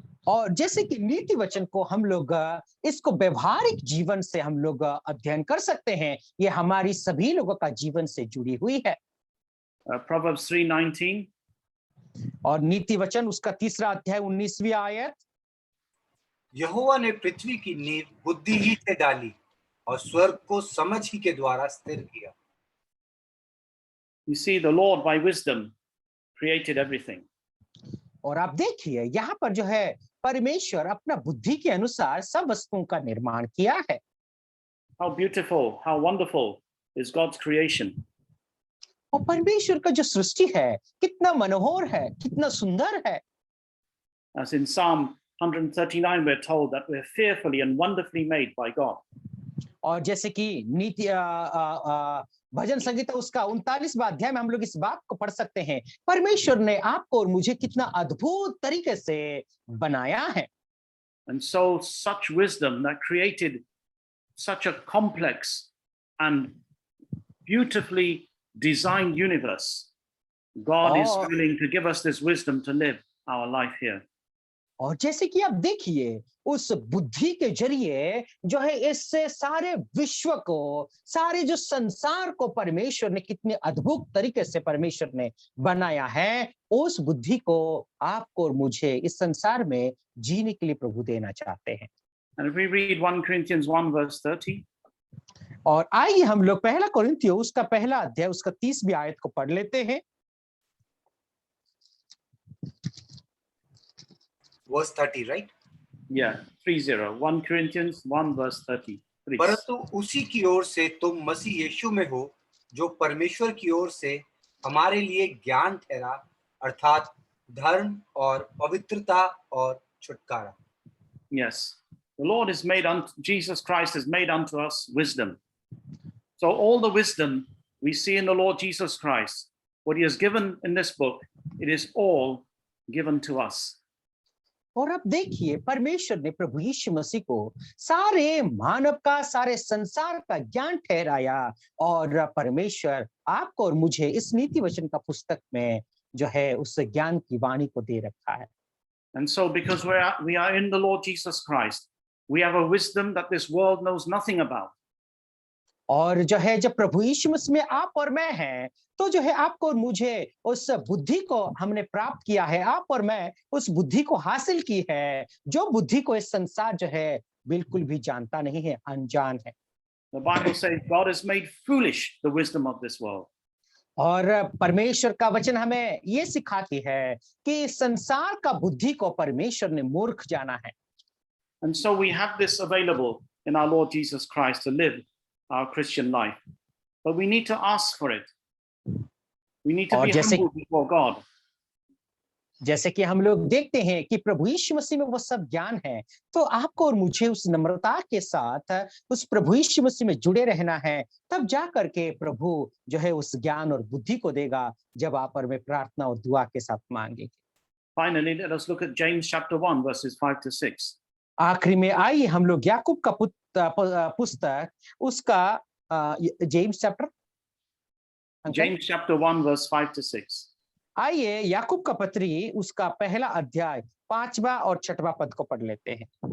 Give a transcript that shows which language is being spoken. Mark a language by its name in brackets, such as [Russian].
[Hindi] और जैसे कि नीति वचन को हम लोग इसको व्यवहारिक जीवन से हम लोग अध्ययन कर सकते हैं, ये हमारी सभी लोगों का जीवन से जुड़ी हुई है। [English] Proverbs 3:19. [Hindi] और नीति वचन उसका 3 अध्याय 19वीं आयत, यहोवा ने पृथ्वी की नींव बुद्धि ही से डाली और स्वर्ग को समझ ही के द्वारा स्थिर किया। [English] You see, the Lord by wisdom created everything. [Hindi] और आप देखिए यहाँ पर जो है परमेश्वर अपना बुद्धि के अनुसार सब वस्तुओं का निर्माण किया है। [English] How beautiful, how wonderful is God's creation. [Hindi] और परमेश्वर का जो सृष्टि है कितना मनोहर है, कितना सुंदर है। [English] As in Psalm 139, we're told that we're fearfully and wonderfully made by God. [Hindi] और जैसे कि नीति भजन संगीता उसका 39वां अध्याय में हम लोग इस बात को पढ़ सकते हैं, परमेश्वर ने आपको और मुझे कितना अद्भुत तरीके से बनाया है। [English] And so such wisdom that created such a complex and beautifully designed universe, God is willing to give us this wisdom to live our life here. [Hindi] और जैसे कि आप देखिए उस बुद्धि के जरिए जो है इससे सारे विश्व को, सारे जो संसार को परमेश्वर ने कितने अद्भुत तरीके से परमेश्वर ने बनाया है, उस बुद्धि को आपको और मुझे इस संसार में जीने के लिए प्रभु देना चाहते हैं। [English] And if we read 1 Corinthians 1 verse 30, [Hindi] और आइए हम लोग पहला कोरिन्थियों उसका पहला अध्याय उसका 30वीं आयत को पढ़ लेते हैं। [English] Verse 30, right? yeah, 30, 1 Corinthians 1 verse 30. Please. [Hindi] परंतु उसी की ओर से तुम मसीह यीशु में हो, जो परमेश्वर की ओर से हमारे लिए ज्ञान ठहरा, अर्थात धर्म और पवित्रता और छुटकारा। [English] Yes, the Lord is made unto Jesus Christ is made unto us wisdom. So all the wisdom we see in the Lord Jesus Christ, what he has given in this book, it is all given to us. [Hindi] और अब देखिए परमेश्वर ने प्रभु यीशु मसीह को सारे मानव का, सारे संसार का ज्ञान ठहराया, और परमेश्वर आपको और मुझे इस नीति वचन का पुस्तक में जो है उस ज्ञान की वाणी को दे रखा है। [English] And so because we are in the Lord Jesus Christ, we have a wisdom that this world knows nothing about. [Hindi] और जो है जब प्रभु यीशु मसीह में आप और मैं हैं, तो जो है आपको और मुझे उस बुद्धि को हमने प्राप्त किया है, आप और मैं उस बुद्धि को हासिल की है, जो बुद्धि को इस संसार जो है बिल्कुल भी जानता नहीं है, अनजान है। [English] The Bible says God has made foolish the wisdom of this world. [Hindi] और परमेश्वर का वचन हमें ये सिखाती है कि संसार का बुद्धि को परमेश्वर ने मूर्ख जाना है। [English] And so we have this available in our Lord Jesus Christ to live our Christian life. But we need to ask for it. We need to be humble before God. [Hindi] जैसे कि हम लोग देखते हैं कि प्रभु यीशु मसीह में वो सब ज्ञान है, तो आपको और मुझे उस नम्रता के साथ उस प्रभु यीशु मसीह में जुड़े रहना है, तब जा करके प्रभु जो है उस ज्ञान और बुद्धि को देगा, जब आप और मैं प्रार्थना और दुआ के साथ मांगेंगे। [English] Finally, let us look at James chapter 1 verses 5 to 6. [Hindi] आखिरी में आइए हम लोग याकूब का पुस्तक उसका James chapter [English] James chapter 1 verse 5 to 6. [Hindi] आइए याकूब का पत्री उसका पहला अध्याय 5वां और 6वां पद को पढ़ लेते हैं।